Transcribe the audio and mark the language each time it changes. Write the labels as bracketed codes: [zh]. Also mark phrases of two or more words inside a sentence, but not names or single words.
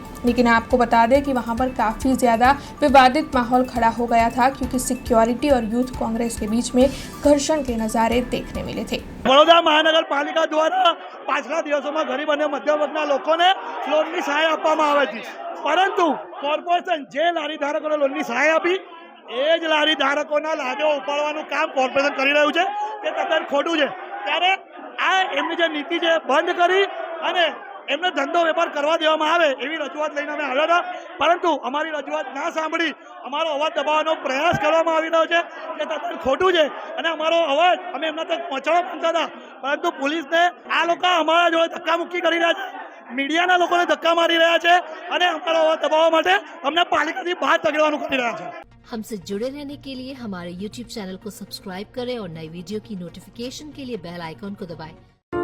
[hi] लेकिन आपको बता दें कि वहां पर काफी ज्यादा विवादित माहौल खड़ा हो गया था, क्योंकि सिक्योरिटी और यूथ कांग्रेस के बीच में घर्षण के नजारे देखने मिले थे। [gu] બડોદરા મહાનગરપાલિકા દ્વારા પાછલા દિવસો ગરીબ और મધ્યમ વર્ગના લોકોને લોનની સહાય આપવામાં આવે છે, પરંતુ કોર્પોરેશન જે લારી ધારકોને લોનની સહાય આપી એ જ લારી ધારકોના લારીઓ ઉપાડવાનું કામ કોર્પોરેશન કરી રહ્યું છે, તે તદ્દન ખોટું છે। ત્યારે આ એમની જે નીતિ છે બંધ કરી અને એમને ધંધો વેપાર કરવા દેવામાં આવે એવી રજૂઆત લઈને અમે આવ્યા હતા, પરંતુ અમારી રજૂઆત ના સાંભળી અમારો અવાજ દબાવવાનો પ્રયાસ કરવામાં આવી રહ્યો છે, જે તદ્દન ખોટું છે। અને અમારો અવાજ અમે એમના તક પહોંચાડવા માંગતા હતા, પરંતુ પોલીસને આ લોકા અમારા જોડે ધક્કામુક્કી કરી રહ્યા છે, મીડિયાના લોકોને ધક્કા મારી રહ્યા છે અને અમારો અવાજ દબાવવા માટે અમને પાલિકાથી બહાર ધકેલવાનું કરી રહ્યા છે। [hi] हमसे जुड़े रहने के लिए हमारे YouTube चैनल को सब्सक्राइब करें और नई वीडियो की नोटिफिकेशन के लिए बेल आइकॉन को दबाएं।